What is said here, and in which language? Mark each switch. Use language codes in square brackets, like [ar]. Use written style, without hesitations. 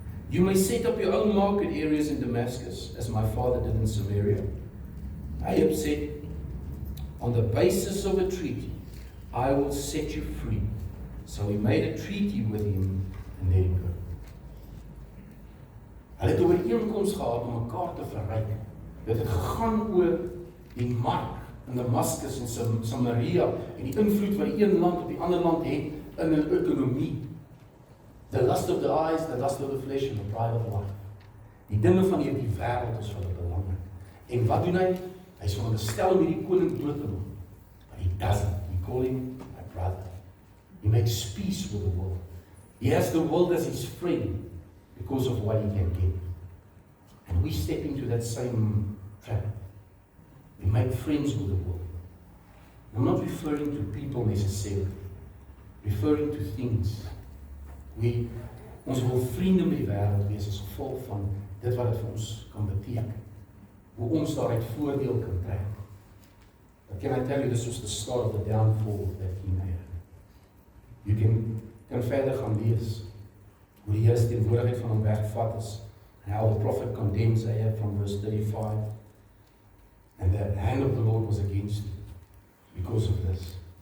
[en] You may set up your own market areas in Damascus, as my father did in Samaria. Ahab said, on the basis of a treaty, I will set you free. So he made a treaty with him and let him go. [af] Hulle het 'n ooreenkoms gehad om mekaar te verryk. Dit het gegaan oor die mark in Damascus en Samaria en die invloed wat die een land op die ander land het in 'n ekonomie. [en] The lust of the eyes, the lust of the flesh and the pride of life. [af] Die dinge van hierdie wêreld is vir hulle belangrik. En wat doen hy? Hy is veronderstel om hierdie koning dood te maak. [en] But he doesn't. He call him my brother. He makes peace with the world. He has the world as his friend because of what he can get. And we step into that same trap. We make friends with the world. I'm not referring to people necessarily. Referring to things. [af] Ons wil vriende met die wêreld wees as gevolg van dit wat dit vir ons kan beteken. Hoe ons daaruit voordeel kan trek. [en] But can I tell you, this was the start of the downfall of that King Ahab. [af] You kan verder gaan lees hoe die Here se teenwoordigheid van hom weggevat is. [en] And how the prophet condemns Ahab from verse 35. And the hand of the Lord was against him because of this.